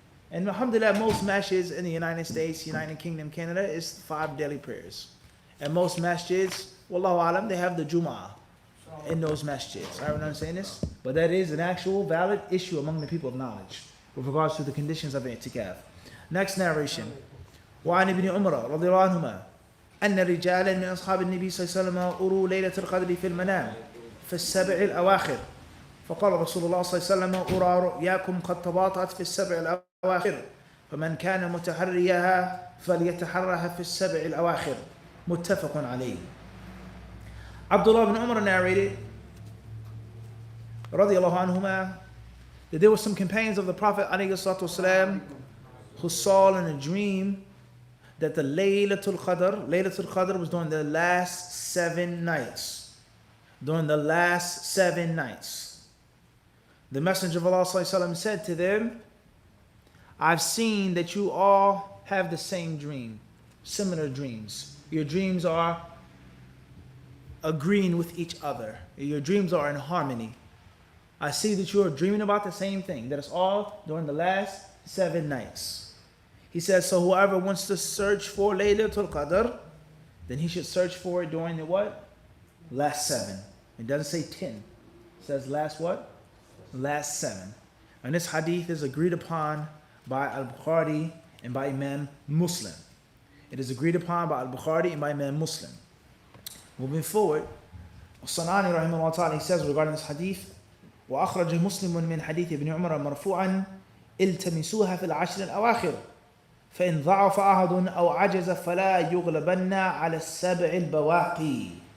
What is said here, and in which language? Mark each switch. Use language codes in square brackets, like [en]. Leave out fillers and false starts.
[en] And alhamdulillah, most masjids in the United States, United Kingdom, Canada, is 5 daily prayers. And most masjids, wallahu alam, they have the Jumu'ah in those masjids. I don't understand this, but that is an actual valid issue among the people of knowledge with regards to the conditions of i'tikaf. Next narration. [ar] وعن ابن عمر رضي الله عنهما أن رجالا من أصحاب النبي صلى الله عليه وسلم أروا ليلة القدر في المنام في السبع الأواخر فقال رسول الله صلى الله عليه وسلم أرى رؤياكم قد تباطأت في السبع الأواخر فمن كان متحريها فليتحرها في السبع الأواخر متفق عليه. [en] Abdullah ibn Umar narrated [ar] رضي الله عنهما [en] that there were some companions of the Prophet [ar] عليه الصلاة والسلام [en] who saw in a dream that the Laylatul Qadr was during the last 7 nights. During the last 7 nights. The Messenger of Allah ﷺ said to them, I've seen that you all have the same dream, similar dreams. Your dreams are agreeing with each other. Your dreams are in harmony. I see that you are dreaming about the same thing, that it's all during the last 7 nights. He says, so whoever wants to search for Laylatul Qadr, then he should search for it during the what? Last 7. It doesn't say 10. It says last what? Last 7. And this hadith is agreed upon by Al-Bukhari and by Imam Muslim. It is agreed upon by Al-Bukhari and by Imam Muslim. Moving forward, Sanani rahimahullah ta'ala, he says regarding this hadith, [ar] وأخرج مسلم من حديث ابن عمر مرفوعا التمسوها في العشر الأواخر فإن ضعف أحد أو عجز فلا يغلبن على السبع البواقي.